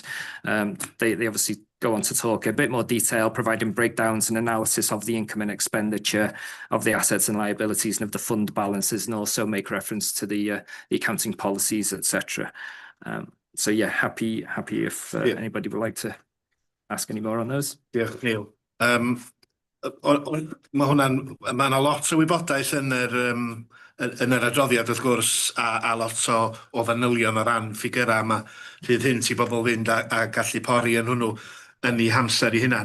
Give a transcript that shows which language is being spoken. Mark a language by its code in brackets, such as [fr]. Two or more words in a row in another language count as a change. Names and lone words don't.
[en] They obviously go on to talk a bit more detail, providing breakdowns and analysis of the income and expenditure of the assets and liabilities and of the fund balances, and also make reference to the accounting policies, etc. So yeah, happy if anybody would like to ask any more on those. [cy] Diolch, Neil. Mae yna lot o wybodaeth yn yr adroddiad wrth gwrs a lot o fanylion o ran ffigurau yma sydd hyn i bobl fynd a gallu pori yn hwnnw yn ei hamser i hunan.